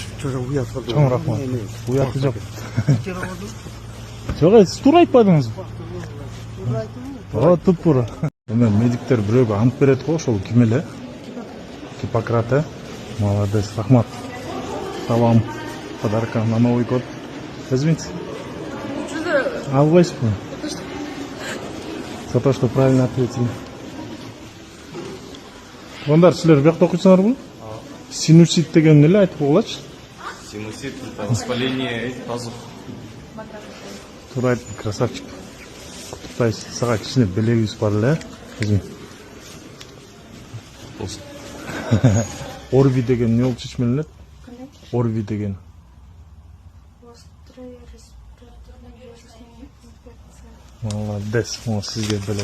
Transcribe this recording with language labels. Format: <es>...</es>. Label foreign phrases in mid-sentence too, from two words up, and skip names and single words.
<ky>Чоң рахмат. Уяты жок. Жок, сиз туура айтпадыңыз. Туп-туура. Эме медиктер бирөөгө ант берет го, ошол ким эле? Гиппократ, молодец, рахмат.</ky> <ru>Салам. Подарка на Новый год. Возьмите. Албайсызбы? За то, что правильно ответили.</ru> <ky>Ондар, силер бияқта окуйсуңарбы? Синусит деген эле айтып болочу?</ky> <ru>Синусит — это воспаление пазух.</ru> <ky>Туура айттың, красавчик. Куттуктайбыз. Сага кичине белегибиз бар эле.</ky> <ru>Возьми.</ru> <ky>Болсун. Орви деген не болуп чечмеленет? Орви деген. Молодец, могу сизге белек.</ky>